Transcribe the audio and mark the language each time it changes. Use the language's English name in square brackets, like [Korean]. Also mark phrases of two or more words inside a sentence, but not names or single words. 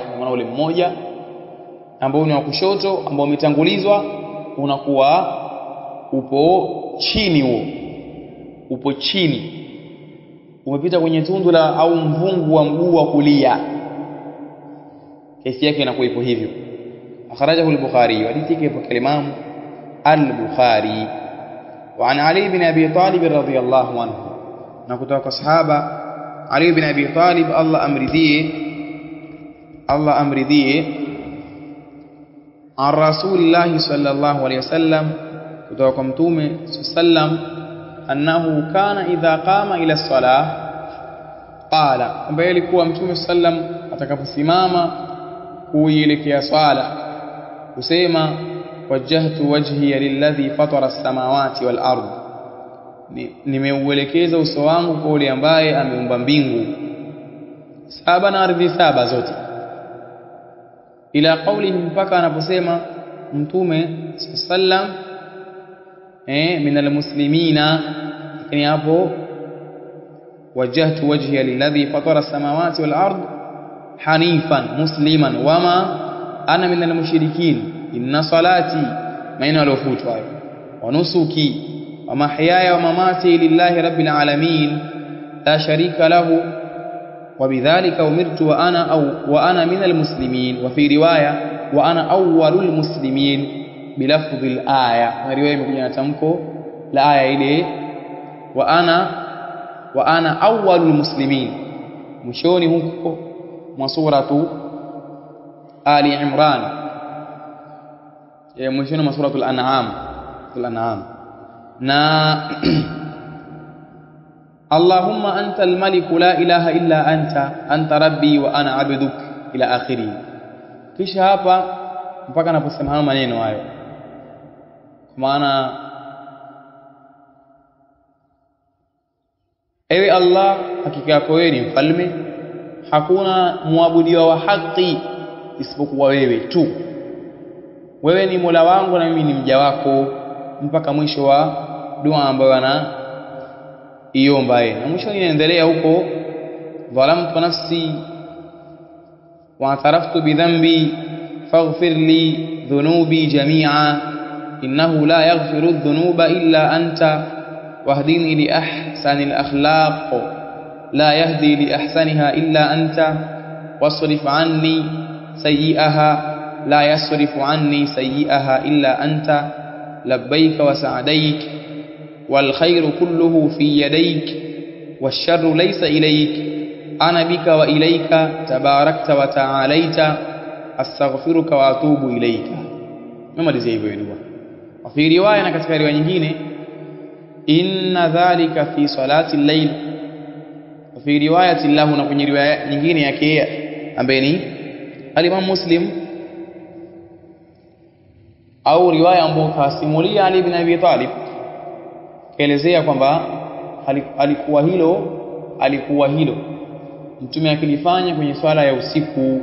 [Swahili] Maana ule mmoja ambao ni wa kushoto ambao umetangulizwa unakuwa upo chini, huo upo chini, umepita kwenye tundu la au mvungu wa mguu wa kulia. Kesi yake inakuwa ipo hivyo. [Arabic] أخرجه البخاري, [Swahili] hadithi yake ipo Imam al-Bukhari. [Arabic] وعن علي بن أبي طالب رضي الله عنه, [Swahili] na kutoka sahaba Ali ibn Abi Talib Allah amridhie, [Arabic] عن رسول الله صلى الله عليه وسلم, [Swahili] kutoka kwa Mtume sallam, [Arabic] أنه كان إذا قام إلى الصلاة قال, [Swahili] ambaye alikuwa Mtume sallam atakaposimama kuielekea swala kusema [Arabic] وجهت وجهي للذي فطر السماوات والأرض, [Swahili] nimeuelekeza uso wangu kwa yule ambaye ameumba mbingu saba na ardhi saba zote, [Arabic] إلى قوله, [Swahili] mpaka anaposema Mtume sallam [Arabic] من المسلمين, [Swahili] lakini hapo [Arabic] وجهت وجهي للذي فطر السماوات والأرض حنيفا مسلما وما أنا من المشركين إن صلاتي, [Swahili] maana alofutwa hayo, [Arabic] ونسكي ومحياي ومماتي لله رب العالمين لا شريك له وبذلك أمرت وأنا من المسلمين وفي رواية وأنا أول المسلمين بلفظ الآية. [Swahili] Na riwaya imekuja na tamko la aya ile [Arabic] وأنا أول المسلمين, [Swahili] mwishoni huko mwa suratu Ali Imran, mwishoni mwa suratul An'am. [Arabic] Na اللهم أنت الملك لا إله إلا أنت ربي وأنا عبدك إلى آخره. [Swahili] Kisha hapa mpaka anaposema hayo maneno hayo, kwa maana ewe Allah, hakika yako wewe ni mfalme, hakuna muabudiwa wa haki isipokuwa wewe tu, wewe ni Mola wangu na mimi ni mja wako, mpaka mwisho wa dua ambayo anaiomba yeye. Na mwisho inaendelea huko, [Arabic] ظلمت نفسي واعترفت بذنبي فاغفر لي ذنوبي جميعا إنه لا يغفر الذنوب إلا أنت واهدني لأحسن الأخلاق لا يهدي لأحسنها إلا أنت واصرف عني سيئها لا يصرف عني سيئها إلا أنت لبيك وسعديك والخير كله في يديك والشر ليس إليك أنا بك وإليك تباركت وتعاليت أستغفرك وأتوب إليك. [Swahili] Namalizia hivyo dua. [Arabic] في رواية, [Swahili] na katika riwaya nyingine, [Arabic] إن ذلك في صلاة الليل في رواية له, [Swahili] na kwenye riwaya nyingine yake ambaye ni al-Imam Muslim, au riwaya ambayo kasimulia Ali ibn Abi Talib, kaelezea kwamba alikuwa hilo Mtume akilifanya kwenye swala ya usiku.